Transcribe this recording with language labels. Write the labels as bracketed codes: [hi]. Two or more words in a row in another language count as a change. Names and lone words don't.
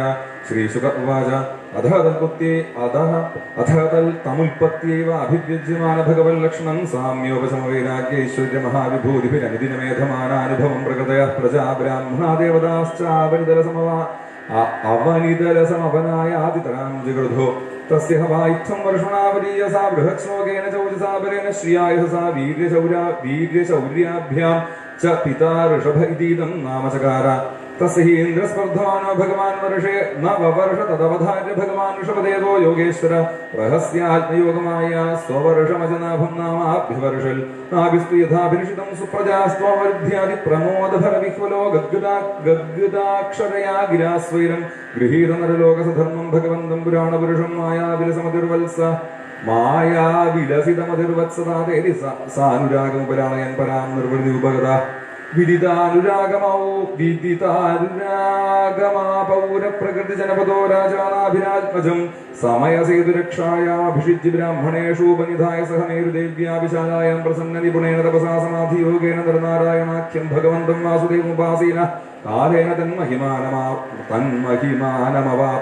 [sa] ശ്രീശുക ഉവാച അഥ തമുൽപത്യൈവ അഭിവ്യജ്യമാന ഭഗവല്ലക്ഷണം സാമ്യോപശമവൈരാഗ്യൈശ്വര്യ മഹാവിഭൂതിഭിരനുദിനമേധമാനാനുഭവം പ്രകൃതയഃ പ്രജാ ബ്രാഹ്മണാ ദേവതാശ്ച അവനിതരസമവനായാതിതരാം ജഗൃധോ തസ്യ ഹവായിത്ഥം വർഷണാവരീയസാ ബൃഹശ്ലോകേന ചൗജസാപരേണ ശ്രിയായസാ വീര്യശൗര്യാഭ്യാം च पिता ऋषभ इतीदं नाम चकार. तस्य हि इन्द्रस्पर्धमानो भगवान् वर्षे न ववर्ष तदवधार्य भगवान् ऋषभदेवो योगेश्वर रहस्यात्मयोगमाया स्ववर्षमजनाभं नामाभ्यवर्षल् नाभिस्तु यथाभिनिषितं सुप्रजास्त्वमवृद्ध्यादि प्रमोदभरविह्वलो गद्गदाक्षरया गिरास्वैरं गृहीतनरलोकसधर्मं भगवन्तं पुराणपुरुषं मायाविलसमतिर्वत्स മായാവിലസിതമതിർവത്സതാതേരി സാനുരാഗമുപലാളയൻ പരാം നിർവൃതി ഉപഗത വിദിതാനുരാഗമൗരപ്രകൃതി ജനപദോ രാജാനാഭിരാജ്മജം സമയസേതുരക്ഷായാഭിഷിജ്യ ബ്രാഹ്മണേഷു ഉപനിധായ സഹ മേരുദേവ്യാഭിശാലായാം പ്രസന്ന നിപുണേന തപസാ സമാധിയോഗേന നരനാരായണാഖ്യം ഭഗവന്തം വാസുദേവമുപാസീന കാലേന തന്മഹിമാനമവാപ.